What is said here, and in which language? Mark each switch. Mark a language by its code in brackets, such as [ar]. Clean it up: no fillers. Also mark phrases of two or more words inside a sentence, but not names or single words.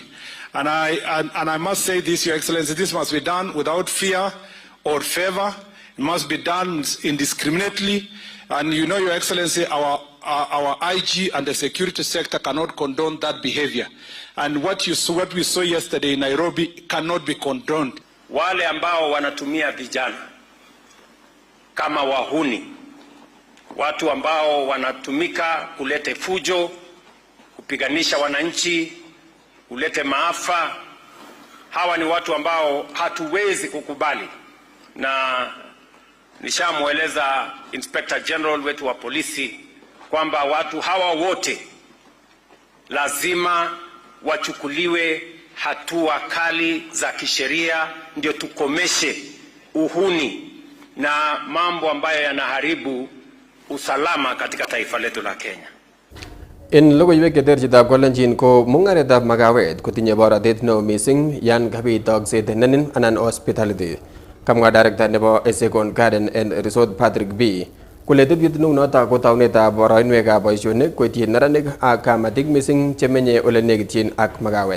[en] And I must say this, Your Excellency, this must be done without fear or favor. It must be done indiscriminately. And you know, Your Excellency, our IG and the security sector cannot condone that behavior. And what we saw yesterday in Nairobi cannot be condoned. [sw] Wale ambao wanatumia vijana kama wahuni, watu ambao wanatumika kulete fujo, kupiganisha wananchi, ulete maafa. Hawa ni watu ambao hatuwezi kukubali, na nishamweleza [en] Inspector General [sw] wetu wa polisi kwamba watu hawa wote lazima wachukuliwe hatua kali za kisheria, ndio tukomeshe uhuni na mambo ambayo yanaharibu usalama katika taifa letu la Kenya. [kln] In logoiywekab chitab kolenjin ko mungaretab makawet kotinye borotet neo mising yan kabit tokset nenin anan hospitality. Kamwa director nebo Second Garden and Resort Patrick B. Kole tebyet neu noto ko taunetab boroinwekab boisionik koityin neranik ak kamatik mising chemenye ole nekityin ak makawet.